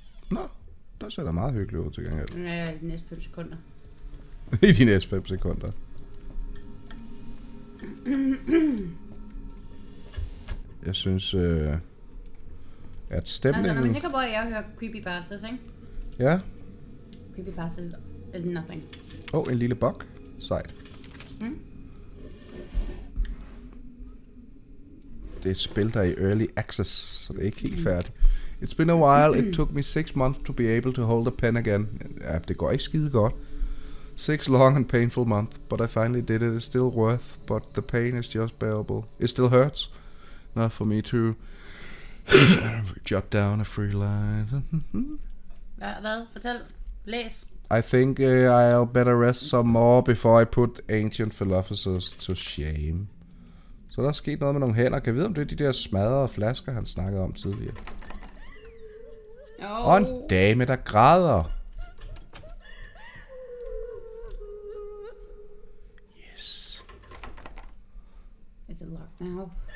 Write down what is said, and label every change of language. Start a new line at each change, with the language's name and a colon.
Danish: Nå, der ser der meget hyggeligt ud til gengæld. Ja, i de næste 5 sekunder. I de næste 5 sekunder. Jeg synes, at stemningen... Altså, når man tænker på, at jeg hører creepypastas, ikke? Ja.
English: Creepypastas is nothing.
Danish: En lille bok. Sejt. Det er et spil, der er i early access, så det er ikke helt færdigt.
English: It's been a while. It took me 6 months to be able to hold a pen again.
Danish: Ja, det går ikke skide godt.
English: 6 long and painful months, but I finally did it. It's still worth, but the pain is just bearable. It still hurts. Not for me to jot down a free line.
Danish: Hvad? Fortæl. Læs.
English: I think I'll better rest some more before I put ancient philosophers to shame.
Danish: Så der er sket noget med nogle hænder. Kan jeg vide, om det er de der smadrede flasker, han snakkede om tidligere? Og en dame, der græder.
English: Yes. Is it locked now?